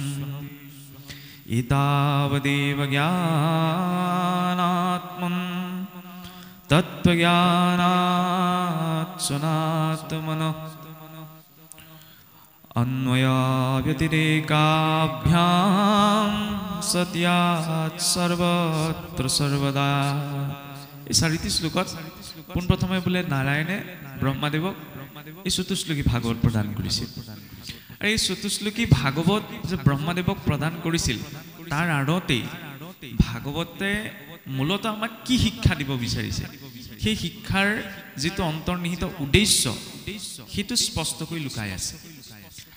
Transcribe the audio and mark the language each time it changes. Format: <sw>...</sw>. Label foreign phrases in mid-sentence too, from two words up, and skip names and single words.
<sa>एतावदेव ज्ञानात्मं तत्त्वज्ञानात् सुनात्मनः अन्वयाव्यतिरेकाभ्यां सत्यात् सर्वत्र सर्वदा।</sa> <as>এই 4টি শ্লোকত পোনপ্ৰথমে বোলে নাৰায়ণে ব্ৰহ্মাদেৱক এই চতুশ্লোকী ভাগৱত প্ৰদান কৰিছিল। আৰু এই চতুশ্লোকী ভাগৱত যে ব্ৰহ্মাদেৱক প্ৰদান কৰিছিল তাৰ আঁৰতেই ভাগৱতে মূলতঃ আমাক কি শিক্ষা দিব বিচাৰিছে, সেই শিক্ষাৰ যিটো অন্তৰ্নিহিত উদ্দেশ্য সেইটো স্পষ্টকৈ লুকাই আছে।</as>